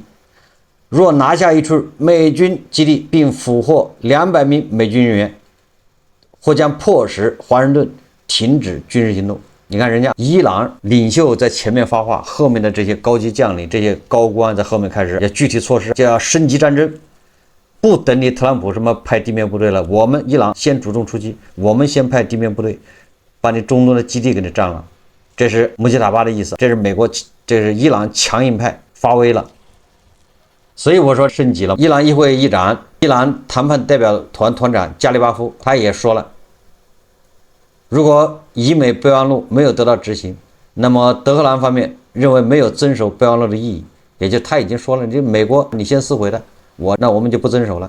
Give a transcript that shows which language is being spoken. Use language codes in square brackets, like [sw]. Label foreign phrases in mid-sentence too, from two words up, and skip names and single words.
[zh] 若拿下一處美軍基地並俘獲200名美軍人員，或將迫使華盛頓停止軍事行動。你看人家伊朗領袖在前面發話，後面的這些高級將領、這些高官在後面開始要具體措施，就要升級戰爭。不等你特朗普什麼派地面部隊了，我們伊朗先主動出擊，我們先派地面部隊，把你中東的基地給你占了。這是穆吉塔巴的意思，這是美國，這是伊朗強硬派發威了。所以我說升級了。伊朗議會議長、伊朗談判代表团团長加里巴夫他也說了，如果以美備忘錄沒有得到執行，那麼德黑蘭方面認為沒有遵守備忘錄的意義，也就他已經說了，這美國你先撕毀的，那我們就不遵守了。